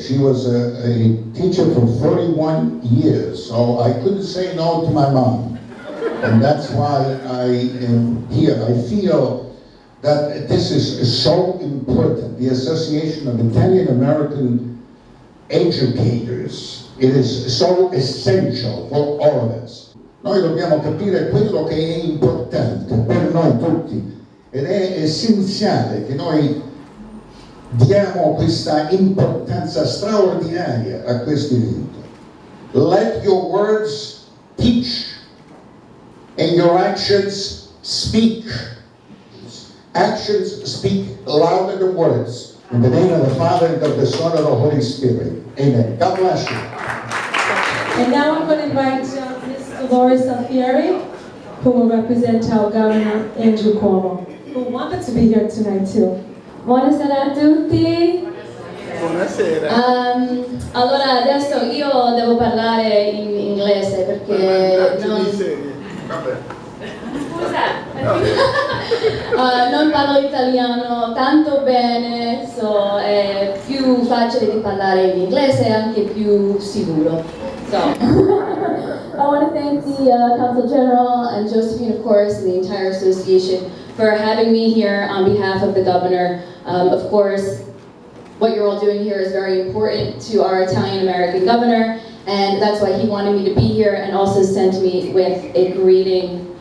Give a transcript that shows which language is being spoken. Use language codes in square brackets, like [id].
[en] She was a teacher for 41 years, so I couldn't say no to my mom. And that's why I am here. I feel that this is so important. The Association of Italian American Educators, it is so essential for all of us. [it] Noi dobbiamo capire quello che è importante per noi tutti ed è essenziale che noi diamo questa importanza straordinaria a questo evento. [en] Let your words teach and your actions speak. Actions speak louder than words. In the name of the Father, and of the Son, and of the Holy Spirit. Amen. God bless you. And now I'm going to invite Ms. Dolores Alfieri, who will represent our Governor Andrew Cuomo, who wanted to be here tonight too. [it] Buonasera a tutti. Buonasera. Allora adesso io devo parlare in inglese perché non parlo italiano tanto bene, so è più facile di parlare in inglese e anche più sicuro. [en] So I want to thank the Council General and Josephine, of course, and the entire association for having me here on behalf of the Governor. Of course, what you're all doing here is very important to our Italian-American governor, and that's why he wanted me to be here and also sent me with a greeting.